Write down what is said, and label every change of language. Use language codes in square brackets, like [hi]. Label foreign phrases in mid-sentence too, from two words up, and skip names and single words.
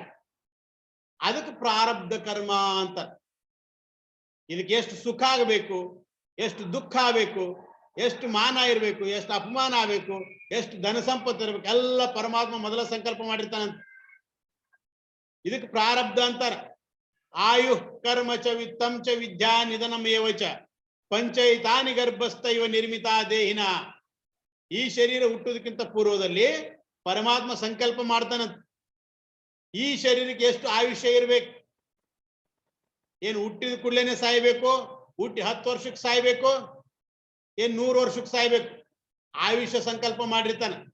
[kn] ಅದಕ್ಕೆ ಪ್ರಾರಬ್ಧ ಕರ್ಮ ಅಂತ. ಇದಕ್ಕೆ ಎಷ್ಟು ಸುಖ ಆಗಬೇಕು, ಎಷ್ಟು ದುಃಖ ಆಗಬೇಕು, ಎಷ್ಟು ಮಾನ ಇರಬೇಕು, ಎಷ್ಟು ಅಪಮಾನ ಆಗಬೇಕು, ಎಷ್ಟು ಧನ ಸಂಪತ್ತು ಇರಬೇಕು, ಎಲ್ಲ ಪರಮಾತ್ಮ ಮೊದಲ ಸಂಕಲ್ಪ ಮಾಡಿರ್ತಾನಂತ. ಇದಕ್ಕೆ ಪ್ರಾರಬ್ಧ ಅಂತಾರ. [sa] ಆಯು ಕರ್ಮ ಚ ವಿತ್ತಂ ಚ ವಿದ್ಯಾ ನಿಧನಮೇವ ಚ ಪಂಚೈತಾನಿ ಗರ್ಭಸ್ಥೈವ ನಿರ್ಮಿತ ದೇಹಿನ. [kn] ಈ ಶರೀರ ಹುಟ್ಟುವುದಕ್ಕಿಂತ ಪೂರ್ವದಲ್ಲಿ ಪರಮಾತ್ಮ ಸಂಕಲ್ಪ ಮಾಡ್ತಾನಂತ. ಈ ಶರೀರಕ್ಕೆ ಎಷ್ಟು ಆಯುಷ್ಯ ಇರ್ಬೇಕು, ಏನು ಹುಟ್ಟಿದ ಕೂಡಲೇನೆ ಸಾಯ್ಬೇಕು, ಹುಟ್ಟಿ 10 ವರ್ಷಕ್ಕೆ ಸಾಯ್ಬೇಕು, ಏನ್ 100 ವರ್ಷಕ್ಕೆ ಸಾಯ್ಬೇಕು, ಆಯುಷ್ಯ ಸಂಕಲ್ಪ ಮಾಡಿರ್ತಾನ.